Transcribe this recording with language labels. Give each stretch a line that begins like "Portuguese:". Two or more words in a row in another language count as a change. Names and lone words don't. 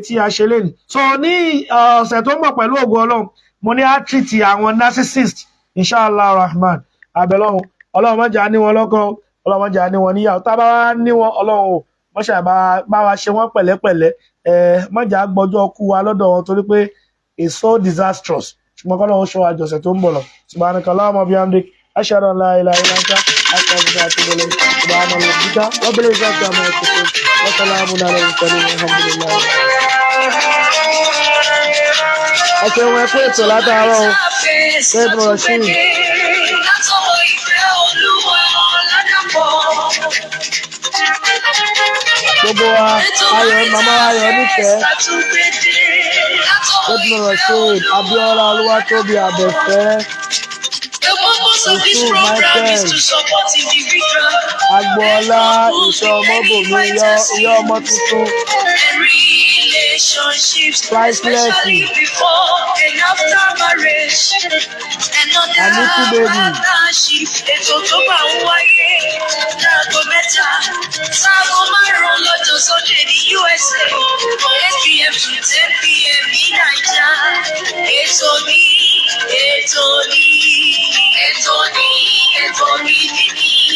Yoruba: tí a ṣe lẹ́nu so ní ọ̀sẹ̀ tó ń bọ̀ pẹ̀lú ògo Ọlọ́run mo ní á treat àwọn narcissist
Arabic: إن شاء الله رحمن
Yoruba: abẹ́lọ́wọ́n Ọlọ́run má jà ní wọn lọ́kọ Ọlọ́run má jà ní wọn níyàwó tá bá wá ní wọn Ọlọ́run mọ́ṣà bá wa ṣe wọ́n pẹ̀lẹ́pẹ̀lẹ́ má jà gbọ́jọ́ kú wa lọ́dọ̀ wọn torí pé
English: it's so disastrous
Yoruba: ṣùgbọ́n kọ́lọ́run ṣọ́ àjọṣẹ̀ tó ń bọ̀ lọ
Arabic: سبحانك اللهم وبحمدك أشهد أن لا إله إلا أنت أستغفرك وأتوب إليك سبحان ربك رب العزة عما يصفون وسلام على المرسلين الحمد لله.
Yoruba: ọ̀sẹ̀ wọn ẹ̀kọ́ ètò látàárọ̀ Ibn Rashid. gbogbo wa ayọ̀ màmá ayọ̀ nífẹ̀ẹ́ Ibn Rashid Abiola Olúwatóbi Àbẹ̀fẹ́ Yusuf Michael Agboola ìṣọ́ ọmọbòmí ìyá ọmọ tuntun.
English: Relationships, Priceless. especially before and after marriage. Aniki baby.
Yoruba: Ètò tó bá ń wáyé láago mẹ́ta sáago márùn-ún lọ́jọ́ Sunday ní USA 8 p.m. to 10 p.m. ní Naija. Ètò ní níní.